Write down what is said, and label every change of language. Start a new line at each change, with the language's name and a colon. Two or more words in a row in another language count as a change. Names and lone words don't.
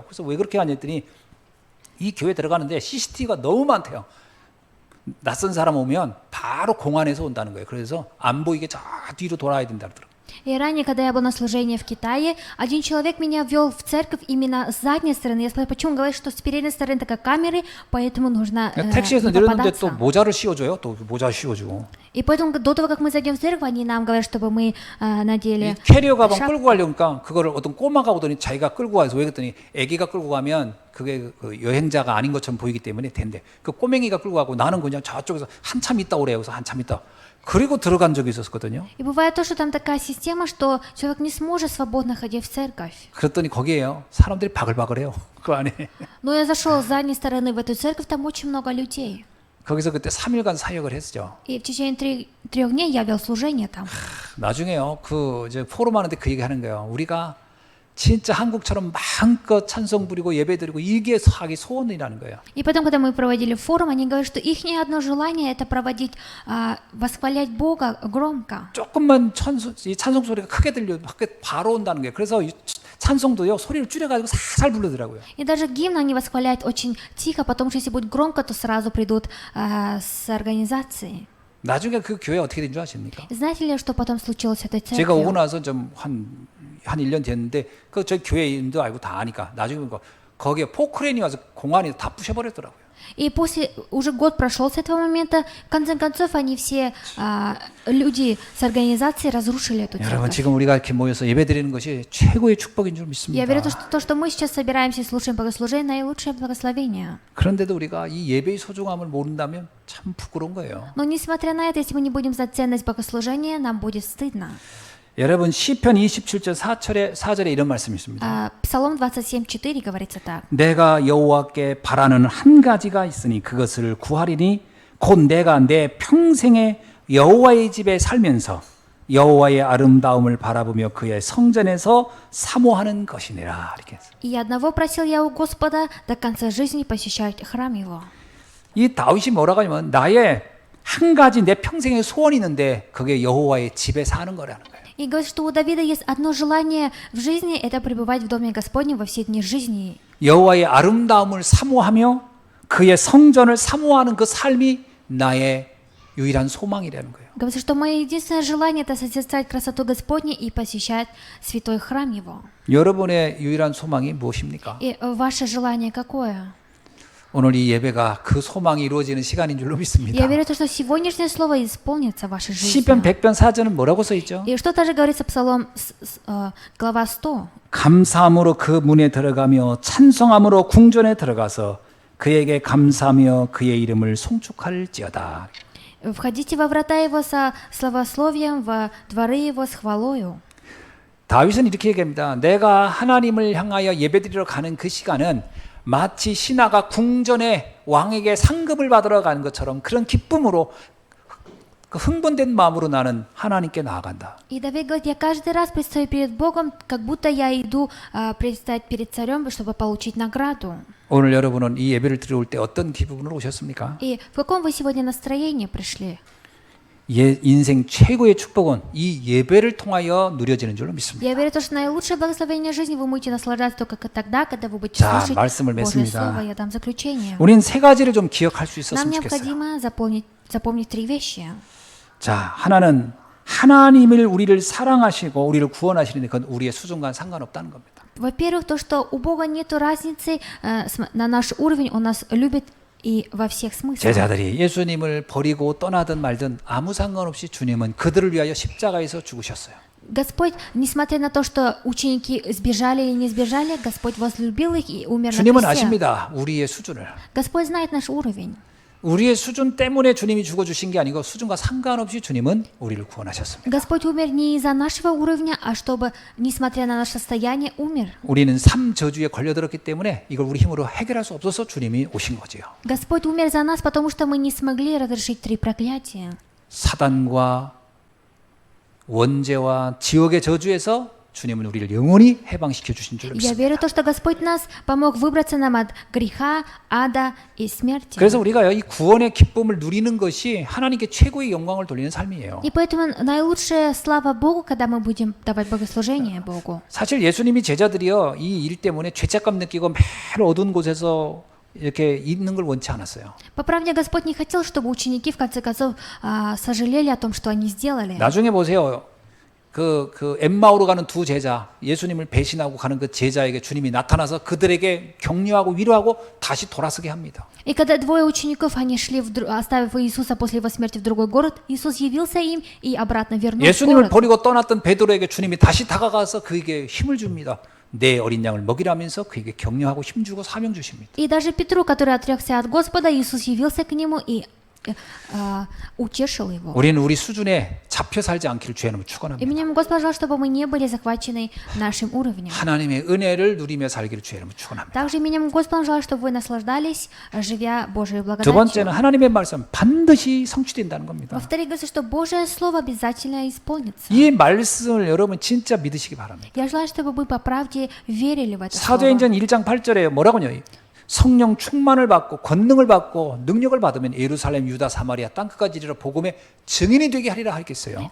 Korean: 그래서 왜 그렇게 하냐 했더니 이 교회 들어가는데 CCTV가 너무 많대요. 낯선 사람 오면 바로 공안에서 온다는 거예요. 그래서 안 보이게 저 뒤로 돌아야 된다 그러더라고요.
Russian: И ранее, когда я был на служении в Китае, один человек меня ввел в церковь именно с задней стороны. Я спросила, почему? Он говорит, что с передней стороны такая камеры, поэтому нужно
Korean: 택시에서
Russian: не
Korean: 내렸는데 또
Russian: попадаться.
Korean: 모자를 씌워줘요. 또 모자 씌워주고.
Russian: И поэтому до того, как мы зайдем в церковь, они нам говорят, чтобы мы надели
Korean: 이 캐리어 가방
Russian: шапку.
Korean: 끌고 가려니까 그거를 어떤 꼬마가 오더니 자기가 끌고 가서 왜 그랬더니 애기가 끌고 가면 그게 그 여행자가 아닌 것처럼 보이기 때문에 된대. 그 꼬맹이가 끌고 가고 나는 그냥 저쪽에서 한참 있다 오래요. 그래서 한참 있다. 그리고 들어간 적이 있었거든요.
Russian: И бывает то, что там такая система, что человек не сможет свободно ходить в церковь.
Korean: 그랬더니 거기에요. 사람들이 바글바글해요. 그 안에.
Russian: Но я зашел с задней стороны в эту церковь, там очень много людей.
Korean: 거기서 그때 3일간 사역을 했죠.
Russian: И в течение трех дней я вел служение там.
Korean: 나중에요. 그 이제 포럼 하는데 그 얘기 하는 거예요. 우리가 진짜 한국처럼 마음껏 찬송 부리고 예배드리고 이게 하기 소원이라는 거예요.
Russian: И потом, когда мы проводили форум, они говорят, что их одно желание это проводить, восхвалять Бога громко.
Korean: 조금만 이 찬송 소리가 크게 들려 바로 온다는 거예요. 그래서 이 찬송도요 소리를 줄여가지고 살살 부르더라고요.
Russian: И даже гимн они восхваляют очень тихо, потому что если будет громко, то сразу придут с организацией.
Korean: 나중에 그 교회 어떻게 된 줄 아십니까?
Russian: Знаете ли, что потом случилось с этой
Korean: 제가 오고
Russian: церковью?
Korean: 나서 좀 한 1년 됐는데 그 저희 교회인도 알고 다 아니까 나중에 보니까 거기에 포크레인이 와서 공안이 다 부셔버렸더라고요.
Russian: И после, уже год прошел с этого момента, в конце концов, они все люди с организацией разрушили эту
Korean: 여러분
Russian: церковь.
Korean: 지금 우리가 이렇게 모여서 예배드리는 것이 최고의 축복인 줄
Russian: Я
Korean: 믿습니다.
Russian: верю, что то, что мы сейчас собираемся и слушаем богослужение, наилучшее благословение.
Korean: 그런데도 우리가 이 예배의 소중함을 모른다면 참 부끄러운 거예요.
Russian: Но несмотря на это, если мы не будем знать ценность богослужения, нам будет стыдно.
Korean: 여러분 시편 27절 4절에 이런 말씀이 있습니다.
Russian: Псалом 27:4 говорится так.
Korean: 내가 여호와께 바라는 한 가지가 있으니 그것을 구하리니 곧 내가 내 평생에 여호와의 집에 살면서 여호와의 아름다움을 바라보며 그의 성전에서 사모하는 것이니라. 이렇게 했어요.
Russian: И одного просил я у Господа до конца жизни посещать храм Его.
Korean: 이 다윗이 뭐라고 하냐면 나의 한 가지 내 평생의 소원이 있는데 그게 여호와의 집에 사는 거라는 거예요.
Russian: И говорит, что у Давида есть одно желание в жизни, это пребывать в доме Господнем во все дни жизни.
Korean: 여호와의 아름다움을 사모하며 그의 성전을 사모하는 그 삶이 나의 유일한 소망이라는 거예요.
Russian: Говорит, что мое единственное желание это созерцать красоту Господней и посещать святой храм Его.
Korean: 여러분의 유일한 소망이 무엇입니까?
Russian: И ваше желание какое?
Korean: 오늘 이 예배가 그 소망이 이루어지는 시간인 줄로 믿습니다.
Russian: Я верю, что сегодняшнее слово исполнится в вашей жизни.
Korean: 시편 100편 4절은 뭐라고 써 있죠?
Russian: И что также говорится Псалом, глава 100.
Korean: 감사함으로 그 문에 들어가며 찬송함으로 궁전에 들어가서 그에게 감사하며 그의 이름을 송축할지어다.
Russian: Входите во врата его со славословием, во дворы его с хвалою.
Korean: 다윗은 이렇게 얘기합니다. 내가 하나님을 향하여 예배드리러 가는 그 시간은 마치 신하가 궁전에 왕에게 상급을 받으러 가는 것처럼 그런 기쁨으로 그 흥분된 마음으로 나는 하나님께 나아간다.
Russian: И Давид говорит, я каждый раз предстаю перед Богом, как будто я иду предстать перед царем, чтобы получить награду.
Korean: 오늘 여러분은 이 예배를 드려올 때 어떤 기분으로 오셨습니까?
Russian: И в каком вы сегодня настроении пришли?
Korean: 인생 최고의 축복은 이 예배를 통하여 누려지는 줄로 믿습니다.
Russian: Я верю, что наилучшее благословение жизни вы будете наслаждаться только тогда, когда вы будете
Korean: 자,
Russian: слушать
Korean: 말씀을
Russian: Божье
Korean: 맺습니다.
Russian: Слово. Я дам заключение.
Korean: 우리는 세 가지를 좀 기억할 수
Russian: Нам
Korean: 있었으면 좋겠어요.
Russian: необходимо запомнить три вещи.
Korean: 자, 하나는 하나님을 우리를 사랑하시고 우리를 구원하시는데 그건 우리의 수준과 상관없다는 겁니다.
Russian: Во-первых, то, что у Бога нет разницы на наш уровень, Он нас любит и во всех смыслах.
Korean: 제자들이 예수님을 버리고 떠나든 말든 아무 상관없이 주님은 그들을 위하여 십자가에서 죽으셨어요.
Russian: Господь, несмотря на то, что ученики сбежали или не сбежали, Господь возлюбил их и умер на
Korean: 주님은
Russian: кресте.
Korean: 아십니다. 우리의 수준을.
Russian: Господь знает наш уровень.
Korean: 우리의 수준 때문에 주님이 죽어주신 게 아니고 수준과 상관없이 주님은 우리를 구원하셨습니다.
Russian: Господь умер не из-за нашего уровня, а чтобы, несмотря на наше состояние, умер.
Korean: 우리는 삼 저주에 걸려들었기 때문에 이걸 우리 힘으로 해결할 수 없어서 주님이 오신 거지요.
Russian: Господь умер за нас, потому что мы не смогли разрешить три проклятия.
Korean: 사단과 원죄와 지옥의 저주에서 주님은 우리를 영원히 해방시켜 주신 줄로
Russian: Я
Korean: 믿습니다.
Russian: верю в то, что Господь нас помог выбраться нам от греха, ада и смерти.
Korean: 그래서 우리가 이 구원의 기쁨을 누리는 것이 하나님께 최고의 영광을 돌리는 삶이에요.
Russian: И поэтому наилучшая слава Богу, когда мы будем давать богослужение Богу.
Korean: 사실 예수님이 제자들이요 이 일 때문에 죄책감 느끼고 매일 어두운 곳에서 이렇게 있는 걸 원치 않았어요.
Russian: По правде, Господь не хотел, чтобы ученики в конце концов сожалели о том, что они сделали.
Korean: 나중에 보세요. 그 엠마오로 가는 두 제자, 예수님을 배신하고 가는 그 제자에게 주님이 나타나서 그들에게 격려하고 위로하고 다시 돌아서게 합니다.
Russian: И когда двое учеников, они шли, оставив Иисуса после его смерти в другой город, Иисус явился им и обратно вернулся в
Korean: 예수님을
Russian: город.
Korean: 버리고 떠났던 베드로에게 주님이 다시 다가가서 그에게 힘을 줍니다. 내 어린 양을 먹이라면서 그에게 격려하고 힘주고 사명 주십니다.
Russian: И даже Петру, который отрекся от Господа, Иисус явился к нему и утешил его.
Korean: 우리는 우리 수준에 잡혀 살지 않기를 주의 이름으로 축원합니다.
Russian: Именем Господа, пожалуйста, чтобы мы не были захвачены нашим уровнем.
Korean: 하나님의 은혜를 누리며 살기를 주의 이름으로 축원합니다.
Russian: Также именем Господа, пожалуйста, чтобы вы наслаждались, живя Божьей
Korean: 두 번째는
Russian: благодатью.
Korean: 하나님의 말씀 반드시 성취된다는 겁니다.
Russian: Во-вторых, говорится, что Божье Слово обязательно исполнится.
Korean: 이 말씀을 여러분 진짜 믿으시기 바랍니다.
Russian: Я желаю, чтобы вы по правде верили в это Слово.
Korean: 사도행전 1장 8절에 뭐라고요? 성령 충만을 받고 권능을 받고 능력을 받으면 예루살렘, 유다, 사마리아 땅 끝까지 이르러 복음의 증인이 되게 하리라 하겠어요.